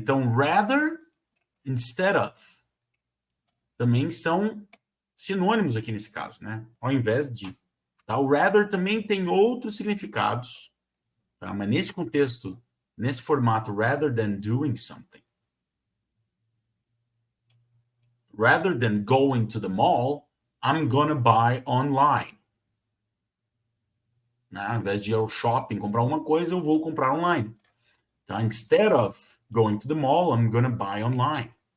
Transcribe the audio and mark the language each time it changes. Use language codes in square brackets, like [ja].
[pt] Então, rather, instead of, também são sinônimos aqui nesse caso, né? Ao invés de. Tá? O rather também tem outros significados, tá? Mas nesse contexto, nesse formato, [en] rather than doing something, rather than going to the mall, I'm gonna buy online. Né? [pt] Ao invés de ir ao shopping comprar uma coisa, eu vou comprar online. Tá? [en] Instead of going to the mall, I'm gonna buy online.